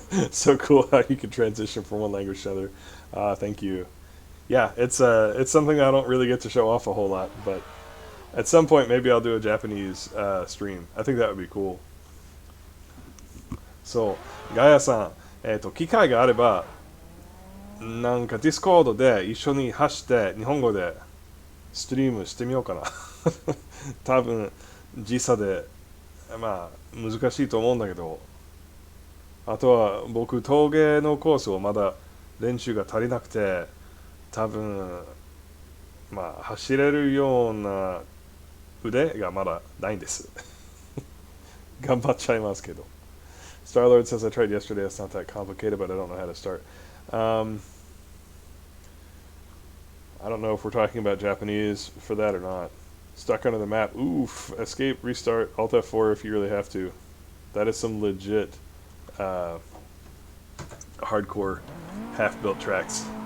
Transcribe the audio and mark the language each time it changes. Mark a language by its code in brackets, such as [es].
[en] So cool how you can transition from one language to another. Thank you. Yeah, it's something I don't really get to show off a whole lot, but at some point maybe I'll do a Japanese stream. I think that would be cool. [ja] So, ガヤさん、機会があれば、なんかディスコードで一緒に走って日本語でストリームしてみようかな。多分時差でまあ難しいと思うんだけど、あとは僕峠のコースをまだ練習が足りなくて、多分まあ走れるような腕がまだないんです。頑張っちゃいますけど。 [en] Starlord says I tried yesterday. It's not that complicated, but I don't know how to start. I don't know if we're talking about Japanese for that or not. Stuck under the map. Oof. Escape, restart, Alt F4 if you really have to. That is some legit hardcore half-built tracks.